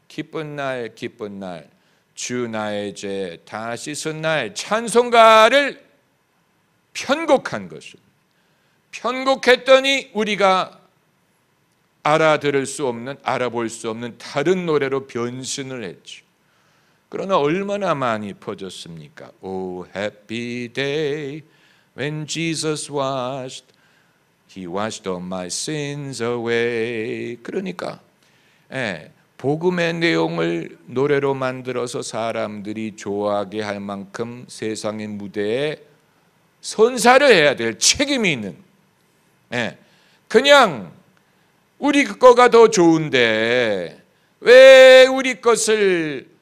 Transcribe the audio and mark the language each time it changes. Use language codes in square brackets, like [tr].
[ko] 기쁜 날 기쁜 날 주 나의 죄 다 씻은 날 찬송가를 편곡한 것입니다. 편곡했더니 우리가 알아들을 수 없는, 알아볼 수 없는 다른 노래로 변신을 했죠. 그러나 얼마나 많이 퍼졌습니까? [en] Oh happy day when Jesus He washed all my sins away. [ko] 그러니까 복음의 내용을 노래로 만들어서 사람들이 좋아하게 할 만큼 세상의 무대에 선사를 해야 될 책임이 있는, 그냥 우리 거가 더 좋은데 왜 우리 것을